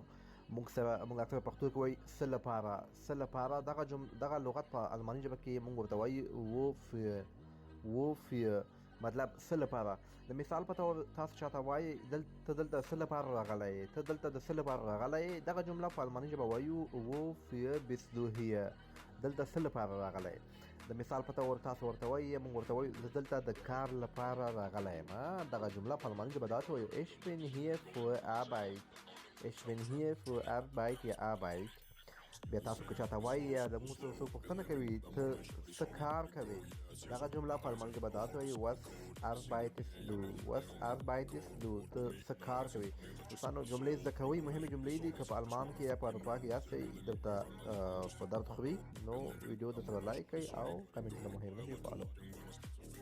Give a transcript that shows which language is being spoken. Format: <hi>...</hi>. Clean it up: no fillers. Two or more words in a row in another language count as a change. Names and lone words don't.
<ps>موږ اکثر پښتو کې وایي څه لپاره. څه لپاره دغه لغت په الماني ژبه کې موږ ورته وایي وفي مطلب څه لپاره. د مثال په تور تاسو چاته وایي ته دلته څه لپاره راغلی یې، ته دلته د څه لپاره راغلی یې، دغه جمله په الماني ژبه وایو</ps> <de>wofür bist du hier.</de> <ps>دلته څه لپاره راغلی یې. د مثال په تور تاسو ورته وایي، موږ ورته وایو زه دلته د کار لپاره راغلی یم. دغه جمله په الماني ژبه داسې وایو</ps> <de>ich bin hier für Arbeit. ich bin hier für Arbeit یا Arbeit.</de> <ps>بیا تاسو که چاته وایي یا د موږ څه پوښتنه کوي ته څه کار کوې، دغه جمله په الماني ژبه داسې وایي</ps> <de>was arbeitest du. was arbeitest du.</de> <ps>ته څه کار کوې. دوستانو جملې زده کوئ، مهمې جملې دي. که په المان کې یا په اروپا کې یاستئ دلته په درد خوري نو ویډیو درته لایک کړئ او کمنټونه مهم نه دي فالو.</ps>